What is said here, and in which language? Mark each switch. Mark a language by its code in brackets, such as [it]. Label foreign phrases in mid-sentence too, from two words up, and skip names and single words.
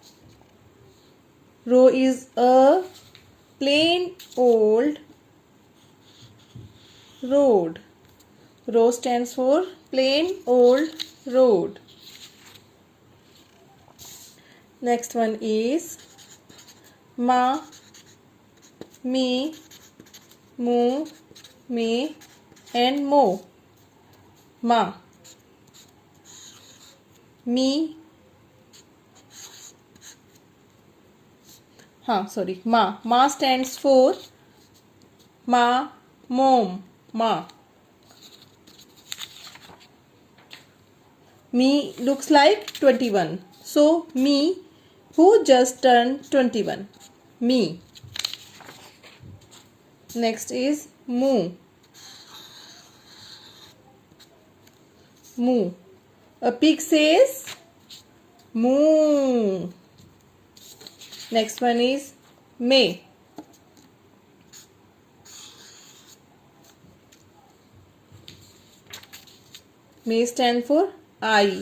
[en] Row is a plain old road. Row stands for plain old road. Next one is ma, me, mu, me and mo. Ma. Me. Ma. Ma stands for ma, mom, ma. Me looks like 21. So, me who just turned 21. Me. Next is mu. Mu. A pig says moo. Next one is may. May stand for I.